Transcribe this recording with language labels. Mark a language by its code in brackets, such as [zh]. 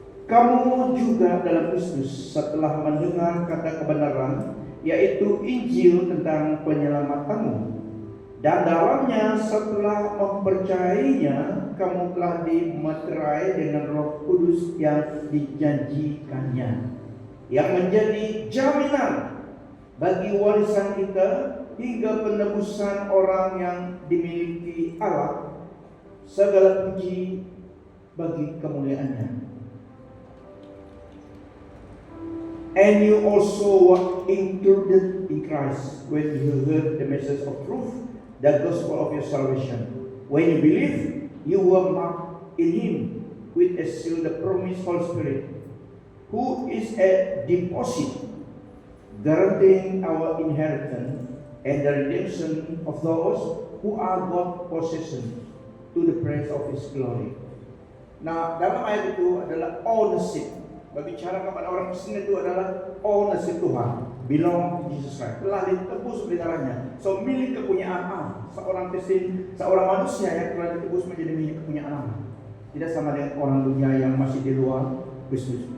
[id] Kamu juga dalam Kristus setelah mendengar kata kebenaran, yaitu Injil tentang penyelamatanmu, dan dalamnya setelah mempercayainya, kamu telah dimeterai dengan Roh Kudus yang dijanjikannya, yang menjadi jaminan bagi warisan kita hingga penebusan orang yang dimiliki Allah. Segala puji bagi kemuliaannya. [en] And you also were included in Christ when you heard the message of truth, the gospel of your salvation. When you believe, you were marked in Him with a seal, the promised Holy Spirit, who is a deposit guaranteeing our inheritance and the redemption of those who are God's possession to the praise of His glory. [id] Nah, dalam ayat itu adalah ownership. Berbicara kepada orang Kristen itu adalah ownership Tuhan. [en] Belong to Jesus Christ. [id] Telah ditebus oleh darahnya. So, milik kepunyaan Allah. Seorang Kristen, seorang manusia yang telah ditebus menjadi milik kepunyaan Allah. Tidak sama dengan orang dunia yang masih di luar Kristus.